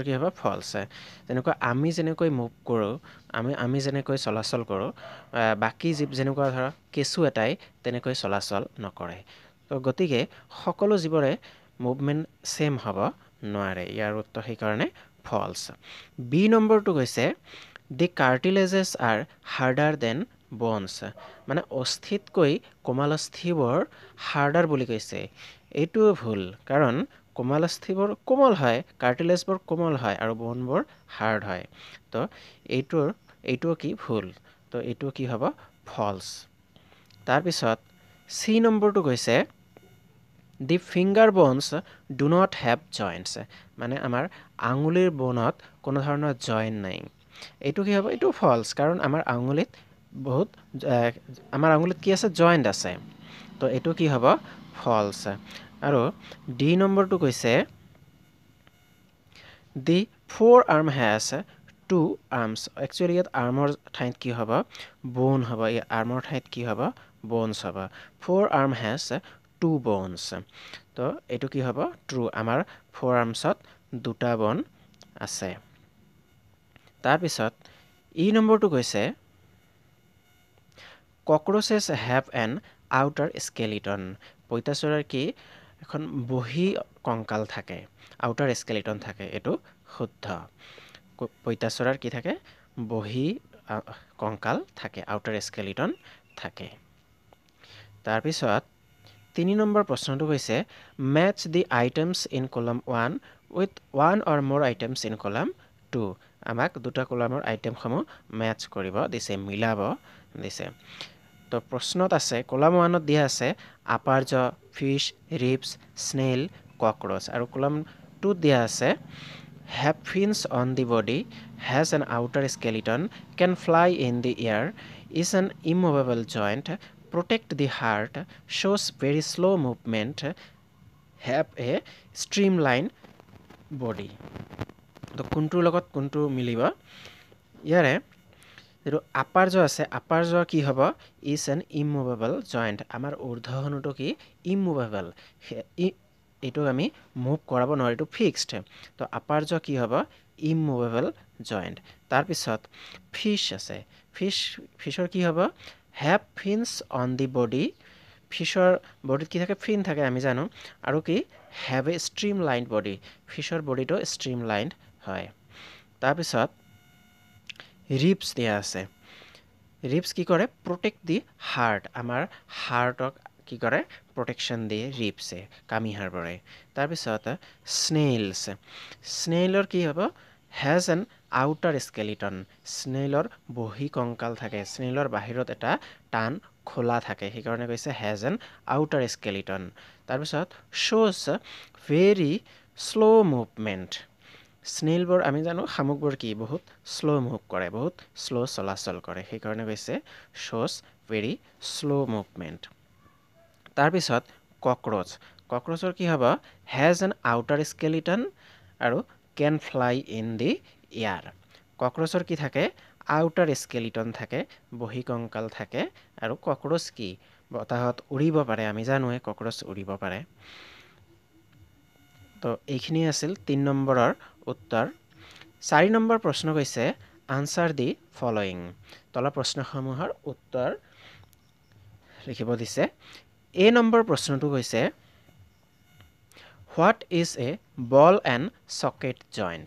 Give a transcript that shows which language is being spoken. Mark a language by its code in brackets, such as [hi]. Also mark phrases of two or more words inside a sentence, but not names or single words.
[as] কি হ'ব ফলছ যেনেকৈ আমি যেনেকৈ মুভ কৰো আমি যেনেকৈ চলাচল কৰো বাকি জীৱ যেনেকুৱা ধৰা কেঁচু এটাই তেনেকৈ চলাচল নকৰে তো গতিকে সকলো জীৱৰে [en] movement same [as] হ'ব নোৱাৰে ইয়াৰ উত্তৰ সেই কাৰণে ফলছ বি নম্বৰটো কৈছে [en] the cartilages are harder than [as] bones মানে অস্থিতকৈ কোমলস্থিবোৰ হাৰ্ডাৰ বুলি কৈছে এইটো ভুল কাৰণ কোমলস্থিবোৰ কোমল হয় কাৰ্টিলেজবোৰ কোমল হয় আৰু বোনবোৰ হাৰ্ড হয় তো এইটো কি ভুল তো এইটো কি হ'ব ফলছ তাৰ পিছত সি নম্বৰটো কৈছে [en] The finger bones do not have joints [as] মানে আমাৰ আঙুলিৰ বোনত কোনো ধৰণৰ জয়েন্ট নাই এইটো কি হ'ব এইটো ফলছ কাৰণ আমাৰ আঙুলিত কি আছে জয়েন্ট আছে তো এইটো কি হ'ব ফলছ আৰু ডি নম্বৰটো কৈছে The [en] forearm has 2 arms actually [as] ইয়াত armor ঠাইত কি হ'ব bone হ'ব এই armor ঠাইত কি হ'ব bones হ'ব [en] 4 arm has 2 bones [as] তো এটো কি হ'ব true আমাৰ 4 armsত দুটা bone আছে তাৰ পিছত ই নম্বৰটো কৈছে [en] cockroaches have an outer skeleton [as] পইতাচৰাৰ কি এখন বহি কংকাল থাকে [en] outer skeleton [as] থাকে এটো শুদ্ধ পইতাচৰাৰ কি থাকে বহি কংকাল থাকে [en] outer skeleton [as] থাকে তাৰ পিছত 3 নম্বৰ প্ৰশ্নটো কৈছে [en] match the items in column 1 with one or more items in column 2 [as] আমাক দুটা কলামৰ আইটেম সমূহ ম্যাচ কৰিব দিছে মিলাব দিছে তো প্ৰশ্নত আছে কলাম 1ত দিয়া আছে [en] upper jaw fish ribs snail cockroach [as] আৰু কলাম 2ত দিয়া আছে [en] have fins on the body has an outer skeleton can fly in the air is an immovable joint protect the heart shows very slow movement have a streamlined body [as] তো কোনটোৰ লগত কোনটো মিলিব ইয়াৰে যেটো [en] upper jaw আছে upper jaw [as] কি হ'ব [en] is an immovable joint [as] আমাৰ ঊৰ্ধ্বহনুটো কি immovable এটো আমি মুভ কৰাব নোৱাৰি এটো ফিক্সড তো [en] upper jaw [as] কি হ'ব [en] immovable joint [as] তাৰ পিছত ফিশ আছে ফিশৰ কি হ'ব [en] have fins on the body [as] ফিশৰ বডিত কি থাকে ফিন থাকে আমি জানো আৰু কি [en] have a streamlined body [as] ফিশৰ বডিটো streamlined হয় তাৰ পিছত ৰিপস দিয়া আছে ৰিপস কি কৰে [en] protect the heart [as] আমাৰ হাৰ্টক কি কৰে protection দিয়ে ৰিপসে কামি হাৰবৰে তাৰ পিছত স্নেইলৰ কি হ'ব [en] has an outer skeleton [as] স্নেইলৰ বহি কংকাল থাকে স্নেইলৰ বাহিৰত এটা টান খোলা থাকে সেই কাৰণে কৈছে has [en] an outer skeleton [as] তাৰ পিছত [en] shows very slow movement [as] স্নেইলবোৰ আমি জানো শামুকবোৰ কি বহুত স্লো মুভ কৰে বহুত স্লো চলাচল কৰে সেই কাৰণে কৈছে [en] shows very slow movement [as] তাৰ পিছত ককৰোচৰ কি হ'ব [en] has an outer skeleton [as] আৰু [en] can fly in the air [as] ককৰোচৰ কি থাকে [en] outer skeleton [as] থাকে বহি কংকাল থাকে আৰু ককৰোচ কি বতাহত উৰিব পাৰে আমি জানোৱে ককৰোচ উৰিব পাৰে তো এইখিনি আছিল 3 নম্বৰৰ উত্তৰ 4 নম্বৰ প্ৰশ্ন কৈছে [en] answer the following [as] তলা প্ৰশ্নসমূহৰ উত্তৰ লিখিব দিছে এ নম্বৰ প্ৰশ্নটো কৈছে [en] What is a ball and socket joint?